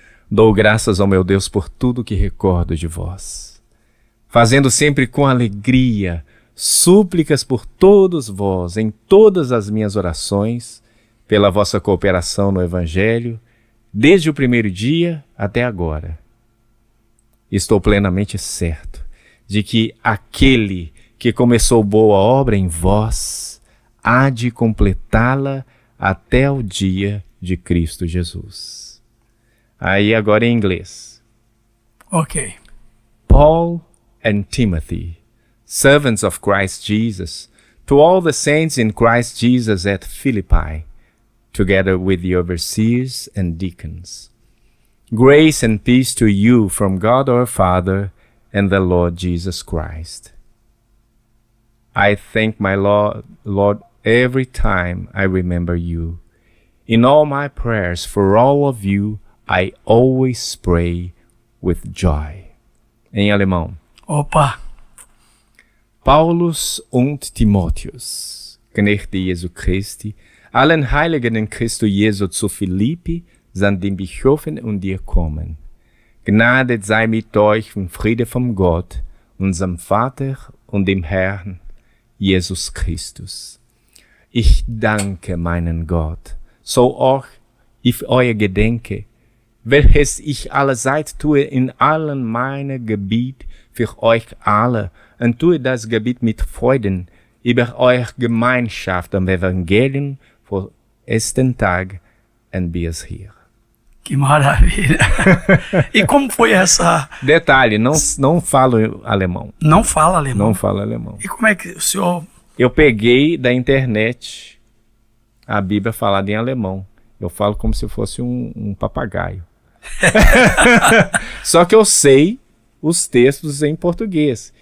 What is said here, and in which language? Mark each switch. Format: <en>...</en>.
<pt>Dou graças ao meu Deus por tudo que recordo de vós, fazendo sempre com alegria súplicas por todos vós em todas as minhas orações, pela vossa cooperação no Evangelho, desde o primeiro dia até agora. Estou plenamente certo de que aquele que começou boa obra em vós há de completá-la até o dia de Cristo Jesus. Aí agora em inglês. Ok.</pt> <en>Paul and Timothy, servants of Christ Jesus, to all the saints in Christ Jesus at Philippi, together with the overseers and deacons. Grace and peace to you from God our Father and the Lord Jesus Christ. I thank my Lord every time I remember you. In all my prayers for all of you, I always pray with joy.</en> <pt>Em alemão. Opa!</pt> <de>Paulus und Timotheus, Knechte Jesu Christi, allen Heiligen in Christo Jesu zu Philippi, samt den Bischöfen und Diakonen. Gnade sei mit euch und Friede vom Gott, unserem Vater und dem Herrn Jesus Christus. Ich danke meinen Gott, so auch ich euer gedenke, welches ich allerzeit tue in allen meinen Gebiet für euch alle, und tue das Gebiet mit Freuden über eure Gemeinschaft am Evangelium vor ersten Tag and bis hier.</de> <pt>Que maravilha! E como foi essa... Detalhe, não falo alemão. Não fala alemão? Não falo alemão. E como é que o senhor... Eu peguei da internet a Bíblia falada em alemão. Eu falo como se fosse um papagaio. Só que eu sei os textos em português.</pt>